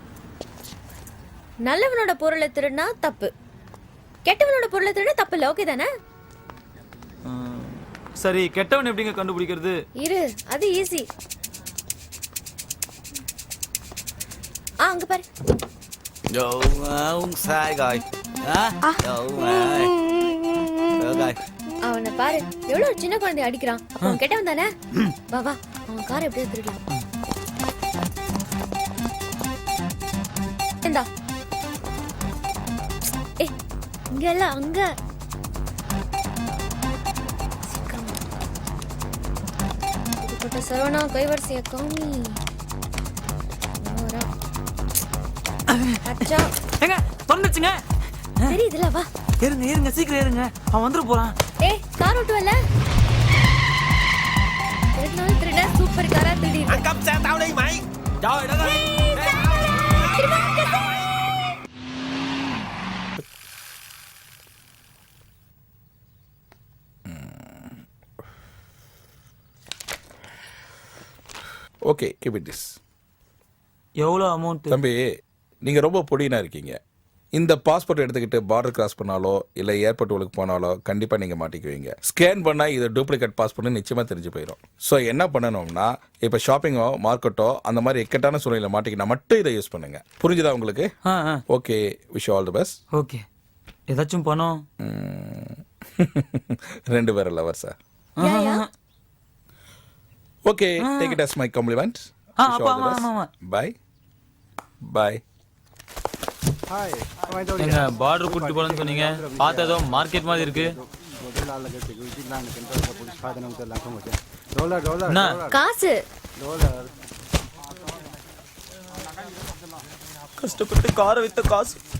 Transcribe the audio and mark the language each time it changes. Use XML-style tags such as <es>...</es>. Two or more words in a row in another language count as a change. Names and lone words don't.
<ta>நல்லவனோட பொருளை திருடினா தப்பு, கெட்டவனோட பொருளை திருடினா தப்பு இல்லை. ஓகே தானே? சரி, கெட்டவன் எப்படிங்க கண்டுபிடிக்கிறது? இரு, அது ஈஸி. அங்க பாரு.</ta> <vi>Yo, ông sai rồi. Hả? Yo, rồi.</vi> <ta>அவனை பாரு, எவ்வளவு சின்ன குழந்தை அடிக்கிறான். அப்ப கெட்டவன் தானே? வா வா, அவன் காரை எப்படியா திருடலாம். இந்தா. ஏய், இங்க இல்ல, அங்க. இதுபட்ட சரவணா கைவரிசைய காமி. அச்சா. ஏங்க, தொலைஞ்சிச்சுங்க. தெரியுதுல, வா. ஏறுங்க சீக்கிரம் ஏறுங்க, அவன் வந்துட போறான். ஏய், கார் ஓட்டுவல்ல? திருட சூப்பர் காரா திருடி.</ta> <vi>Ăn cắp xe tao đi mày. Trời đất ơi.</vi> <ta>ஓகே,</ta> <en>keep it this.</en> <ta>எவ்வளோ அமௌண்ட்? தம்பி, நீங்கள் ரொம்ப பொடினா இருக்கீங்க. இந்த பாஸ்போர்ட் எடுத்துக்கிட்டு</ta> <en>border cross</en> <ta>பண்ணாலோ இல்லை ஏர்போர்ட் உள்ளுக்கு போனாலோ கண்டிப்பாக நீங்கள் மாட்டிக்குவீங்க. ஸ்கேன் பண்ணால் இது டூப்ளிகேட் பாஸ்போர்ட்னு நிச்சயமாக தெரிஞ்சு போயிடும். ஸோ என்ன பண்ணணும்னா, இப்போ ஷாப்பிங்கோ மார்க்கெட்டோ அந்த மாதிரி இக்கட்டான சூழ்நிலை மாட்டிக்கினா மட்டும் இதை யூஸ் பண்ணுங்க. புரிஞ்சுதா உங்களுக்கு? ஓகே,</ta> <en>wish all the best.</en> <ta>ஓகே. ஏதாச்சும் பணம்? 2 பேர் லவர் சார். ஓகே,</ta> <en>take it as my compliment. bye bye.</en> <ta>எங்க பார்டர் கூட்டி போறேன்னு சொன்னீங்க, பார்த்தா ஏதோ மார்க்கெட் மாதிரி இருக்கு. காசு கஷ்டப்பட்டு காரை வித்த காசு.</ta>